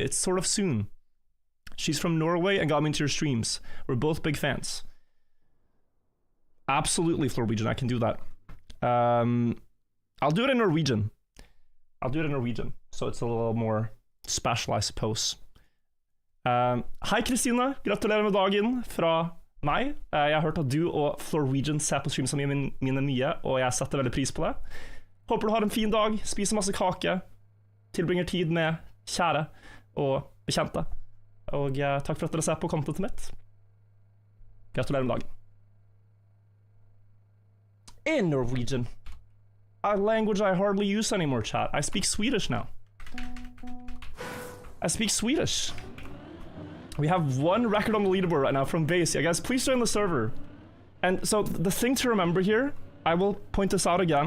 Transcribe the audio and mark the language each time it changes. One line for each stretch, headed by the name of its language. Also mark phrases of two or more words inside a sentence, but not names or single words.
English: It's sort of soon. She's from Norway and got me into your streams. We're both big fans. Absolutely, Florwegian, I can do that. I'll do it in Norwegian. So it's a little more special, I suppose.
Norwegian: Hei, Kristina. Gratulerer med dagen fra meg. Jeg har hørt at du og Florwegian ser på streamsene mine mye, og jeg setter veldig pris på det. Håper du har en fin dag, spiser masse kake, tilbringer tid med kjære og bekjente. Og takk for at dere ser på contentet mitt. Gratulerer med dagen.
English: In Norwegian. A language I hardly use anymore, chat. I speak Swedish now. I speak Swedish. We have one record on the leaderboard right now from base. Yeah, guys, please join the server. And so the thing to remember here, I will point this out again.